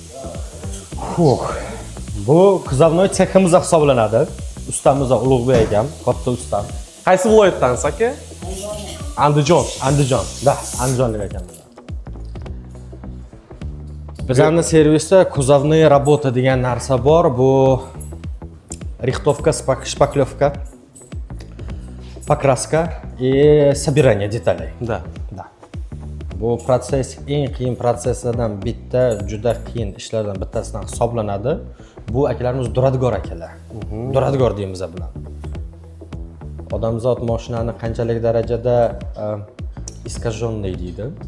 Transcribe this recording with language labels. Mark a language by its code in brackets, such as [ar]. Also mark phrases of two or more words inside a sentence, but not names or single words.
[uz] Bu kuzovnoy seximiz hisoblanadi. Ustamiz Ulug'bek akam, katta ustam. Qaysi viloyatdansiz aka? Andijon. Da, Andijonlik ekan. Bizning servisda [ru] кузовной работа [uz] degan narsa bor. [ru] Bu рихтовка, шпаклевка, покраска и собирание деталей. [uz] Da. Bu proses eng qiyin proseslardan bitta, juda qiyin ishlardan bittasidan hisoblanadi. Bu akalarimiz duradgor akalar. Duradgor deymiz bular. Odamzod mashinani qanchalik darajada искаженный deydi.